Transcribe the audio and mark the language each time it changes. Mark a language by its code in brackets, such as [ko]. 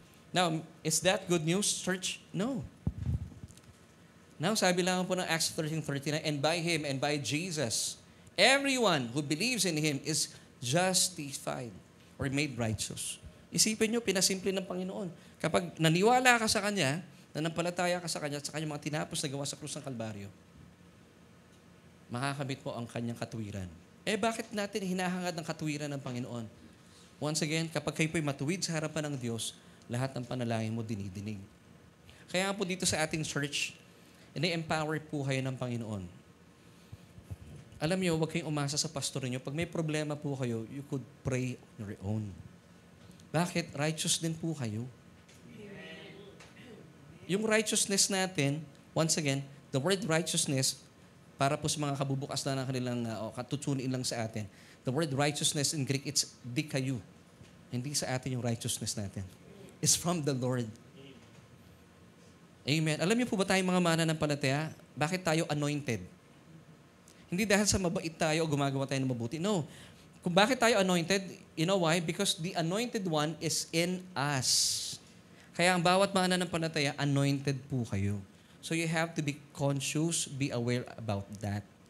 [en] Now, is that good news, church? No. Now, sabi lang po ng Acts 13:39, and by Him and by Jesus, everyone who believes in Him is justified or made righteous. [tl] Isipin nyo, pinasimple ng Panginoon. Kapag naniwala ka sa Kanya, nanampalataya ka sa Kanya at sa Kanyang mga tinapos na gawa sa krus ng Kalbaryo, makakamit mo ang Kanyang katuwiran. Bakit natin hinahangad ng katuwiran ng Panginoon? [en] Once again, [tl] kapag kayo po'y matuwid sa harapan ng Diyos, lahat ng panalangin mo dinidinig. Kaya po dito sa ating church, ini-empower po kayo ng Panginoon. Alam niyo, huwag kayong umasa sa pastor niyo. Pag may problema po kayo, [en] you could pray on your own. [tl] Bakit? Righteous din po kayo. Yung righteousness natin, once again, [en] the word righteousness, para po sa mga kabubukas na ng kanilang katutunin lang sa atin, the word righteousness in Greek, it's dikayu. [tl] Hindi sa atin yung righteousness natin. [en] It's from the Lord. Amen. [tl] Alam niyo po ba tayong mga mananampalataya? Bakit tayo anointed? Hindi dahil sa mabait tayo o gumagawa tayo ng mabuti. [en] No. [tl] Kung bakit tayo [en] anointed, you know why? Because the anointed one is in us. [tl] Kaya ang bawat mananampalataya, anointed po kayo. [en] So you have to be conscious, be aware about that.